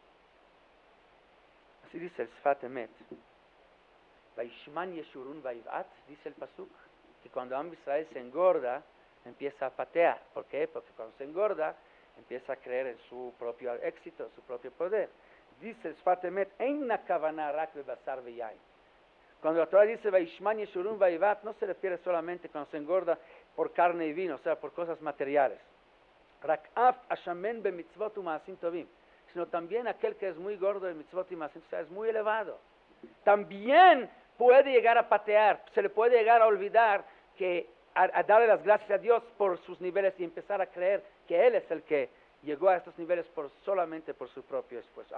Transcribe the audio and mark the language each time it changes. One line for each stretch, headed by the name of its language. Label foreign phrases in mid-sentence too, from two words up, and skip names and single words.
Spanish: Así dice el Sfat Emet.
Hebrew: וישמן ישורון ויבעט,
Spanish: dice el pasuk, que cuando
Hebrew: עם ישראל
Spanish: se engorda, empieza a patear. ¿Por qué? Porque cuando se engorda, empieza a creer en su propio éxito, en su propio poder. Dice el Sfat Emet,
Hebrew: אין הכוונה רק בבשר ויין.
Spanish: Cuando la Torah dice
Hebrew: וישמן ישורון ויבעט,
Spanish: no se refiere solamente cuando se engorda por carne y vino, o sea, por cosas materiales.
Hebrew: רק אף השמן במצוות ומעשים טובים,
Spanish: sino también aquel que es muy gordo en mitzvot y maasim, o sea, es muy elevado. También puede llegar a patear, se le puede llegar a olvidar que a darle las gracias a Dios por sus niveles y empezar a creer que Él es el que llegó a estos niveles solamente por su propio esfuerzo.